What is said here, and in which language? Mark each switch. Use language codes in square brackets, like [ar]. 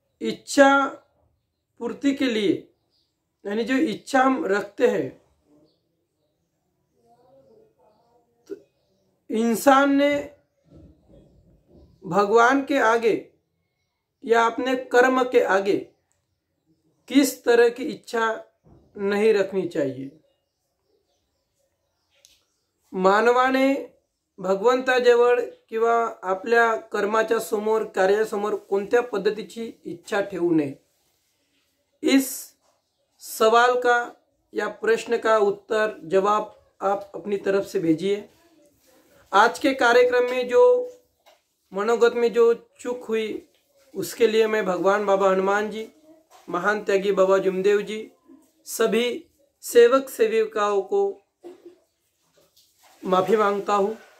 [hi] इच्छा पूर्ति के लिए यानी जो इच्छा हम रखते हैं, तो इंसान ने भगवान के आगे या अपने कर्म के आगे किस तरह की इच्छा नहीं रखनी चाहिए। [mr] मानवाने भगवंताजवळ किंवा आपल्या कर्माच्या समोर, कार्यासमोर कोणत्या पद्धतीची इच्छा ठेवू नये। [hi] इस सवाल का या प्रश्न का उत्तर जवाब आप अपनी तरफ से भेजिए। आज के कार्यक्रम में जो मनोगत में जो चूक हुई उसके लिए मैं भगवान बाबा हनुमान जी, महान त्यागी बाबा जुमदेव जी, सभी सेवक सेविकाओं को माफी मांगता हूँ।